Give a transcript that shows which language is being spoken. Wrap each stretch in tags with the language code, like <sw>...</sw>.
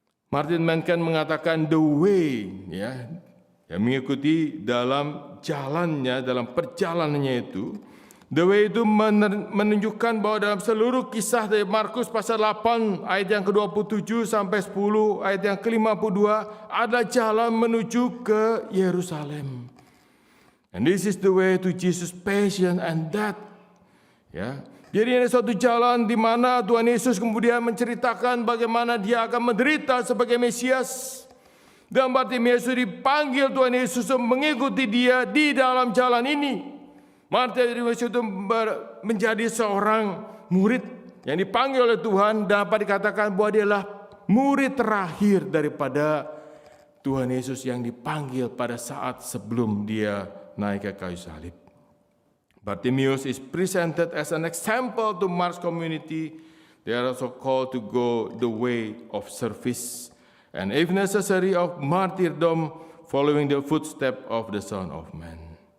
<id>Martin Mankan mengatakan the way, yang mengikuti dalam jalannya, dalam perjalanannya itu. The way itu menunjukkan bahwa dalam seluruh kisah dari Markus pasal 8 ayat yang ke-27 sampai 10 ayat yang ke-52 ada jalan menuju ke Yerusalem.</id> <en>And this is the way to Jesus' passion and death.</en> <id>Jadi ini suatu jalan di mana Tuhan Yesus kemudian menceritakan bagaimana dia akan menderita sebagai Mesias. Dan Bartimius dipanggil Tuhan Yesus mengikuti dia di dalam jalan ini. Bartimius itu menjadi seorang murid yang dipanggil oleh Tuhan, dapat dikatakan bahwa dia adalah murid terakhir daripada Tuhan Yesus yang dipanggil pada saat sebelum dia naik ke kayu salib.</id> <en>Bartimius is presented as an example to Mark's community. They are also called to go the way of service and if necessary of martyrdom, following the footsteps of the Son of Man.</en>